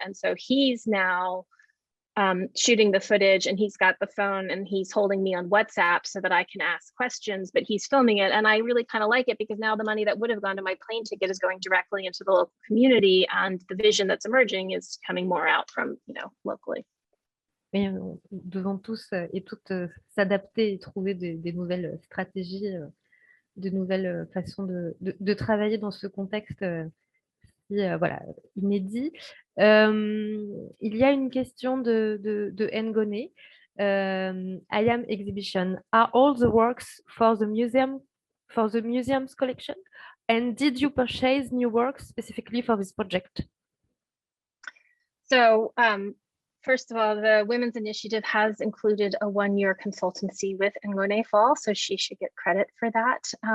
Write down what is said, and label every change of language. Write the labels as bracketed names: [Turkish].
[English] And so he's now shooting the footage, and he's got the phone and he's holding me on WhatsApp so that I can ask questions, but he's filming it. And I really kind of like it, because now the money that would have gone to my plane ticket is going directly into the local community, and the vision that's emerging is coming more out from, you know, locally. [French] Mais nous devons tous et toutes s'adapter et trouver des nouvelles stratégies, de nouvelles façons de travailler dans ce contexte voilà, inédit. Il y a une question de Ngone. [English] I am exhibition. Are all the works for the museum's collection? And did you purchase new works specifically for this project? So first of all, the Women's Initiative has included a one-year consultancy with Ngone Fall, so she should get credit for that.